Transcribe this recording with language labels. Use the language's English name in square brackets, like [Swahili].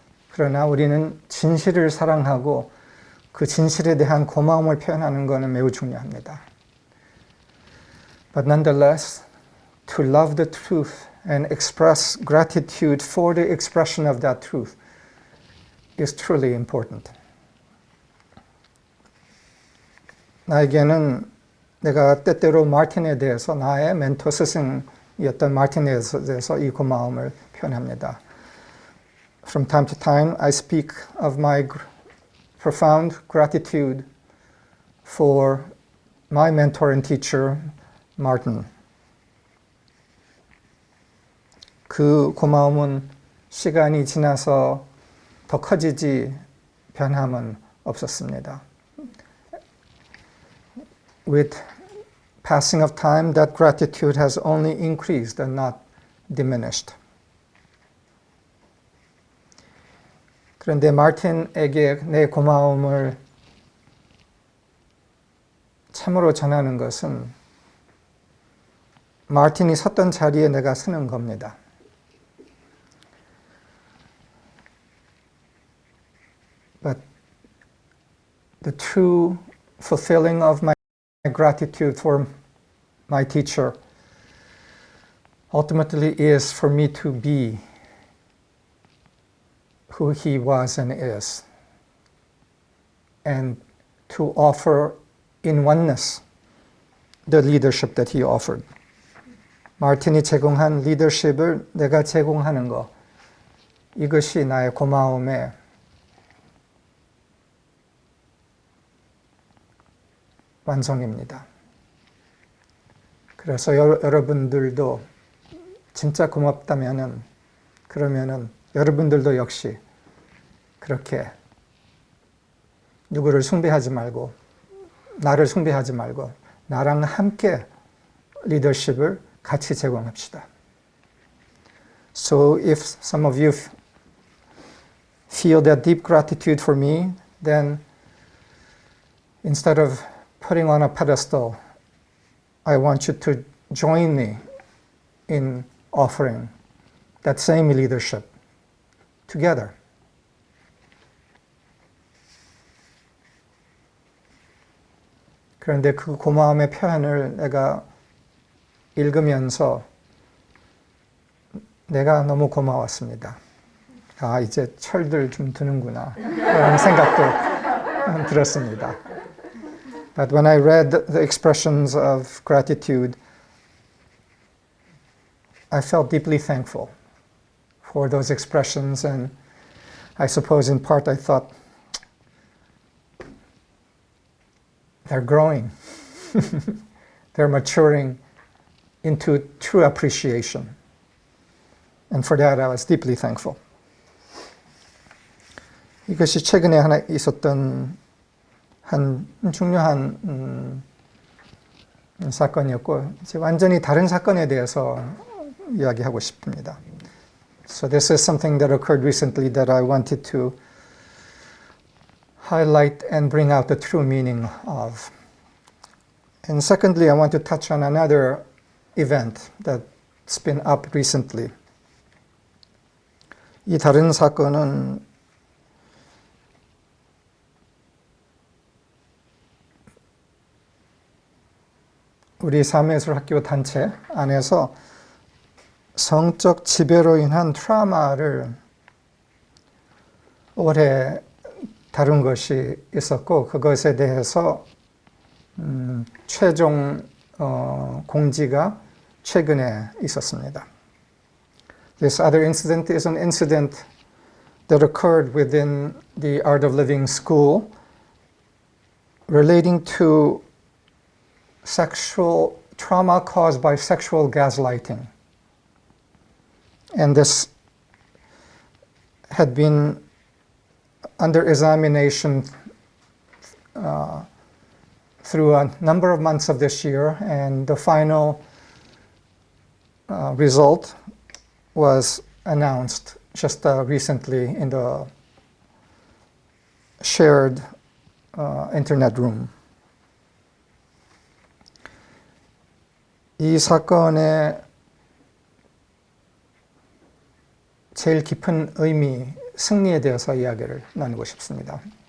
[Korean] 그러나 우리는 진실을 사랑하고 그 진실에 대한 고마움을 표현하는 것은 매우 중요합니다. [English] But nonetheless, to love the truth and express gratitude for the expression of that truth is truly important. [Korean] 나에게는 내가 때때로 마틴에 대해서 나의 멘토 스승이었던 마틴에 대해서 이 고마움을 표현합니다. [English] From time to time, I speak of my profound gratitude for my mentor and teacher, Martin. [Korean] 그 고마움은 시간이 지나서 더 커지지 변함은 없었습니다. [English] With passing of time, that gratitude has only increased and not diminished. [Korean] 그런데 마틴에게 내 고마움을 참으로 전하는 것은 마틴이 섰던 자리에 내가 서는 겁니다. [English] But the true fulfilling of my gratitude for my teacher ultimately is for me to be who he was and is, and to offer in oneness the leadership that he offered. [Korean] 마틴이 제공한 리더십을 내가 제공하는 것, 이것이 나의 고마움의 완성입니다. 그래서 여러분들도 진짜 고맙다면은, 그러면은 여러분들도 역시 그렇게 누구를 숭배하지 말고, 나를 숭배하지 말고 나랑 함께 리더십을 같이 제공합시다. [English] So if some of you feel that deep gratitude for me, then instead of putting on a pedestal, I want you to join me in offering that same leadership together. [Korean] 그런데 그 고마움의 표현을 내가 읽으면서 내가 너무 고마웠습니다. 아, 이제 철들 좀 드는구나 라는 생각도 들었습니다. [English] But when I read the expressions of gratitude, I felt deeply thankful for those expressions, and I suppose in part I thought, they're growing. They're maturing into true appreciation. And for that I was deeply thankful. [Korean] 이것이 최근에 하나 있었던 한 중요한 사건이었고, 이제 완전히 다른 사건에 대해서 이야기하고 싶습니다. [English] So this is something that occurred recently that I wanted to highlight and bring out the true meaning of. And secondly, I want to touch on another event that's been up recently. [Korean] 이 다른 사건은 우리 삶의예술학교 단체 안에서 성적 지배로 인한 트라우마를 올해 다룬 것이 있었고, 그것에 대해서 최종 공지가 최근에 있었습니다. [English] This other incident is an incident that occurred within the Art of Living School relating to sexual trauma caused by sexual gaslighting. And this had been under examination through a number of months of this year, and the final result was announced just recently in the shared internet room. [Korean] 이 사건의 제일 깊은 의미, 승리에 대해서 이야기를 나누고 싶습니다.